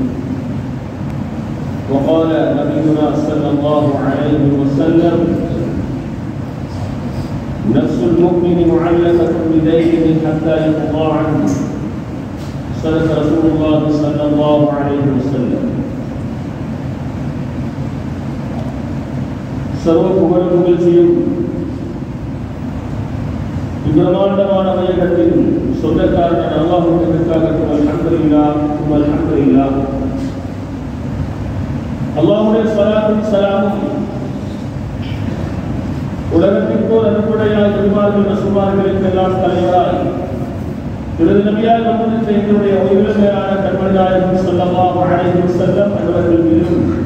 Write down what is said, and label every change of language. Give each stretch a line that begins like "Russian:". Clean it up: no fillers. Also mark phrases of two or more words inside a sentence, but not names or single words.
Arabic: وقال نبينا صلى الله عليه وسلم: نفس المؤمن معلقة بدينه حتى يقضى عنه. صدق رسول الله صلى الله عليه وسلم.
Tamil: சர்வ புகழும் புகழ்ச்சியும் பிரம்மாண்டமான வையகத்தின் சொந்தக்காரன் அல்லாஹ்வுக்காக
Arabic: الحمد لله الحمد لله.
Tamil: அல்லாஹ்வுடைய ஸலாத்தும் ஸலாமும் உலகத்திற்கோர் அன்புடையாய் பெருமாள் ரசூலுல்லாஹிற்கு எல்லாம் தலைவராய் இறுதி நபியாய் முஹம்மது எங்களுடைய உயிரிழந்த மேலான கண்மணி நாயகம்
Arabic: صلى الله عليه وسلم
Tamil: அவர்கள் மீதும்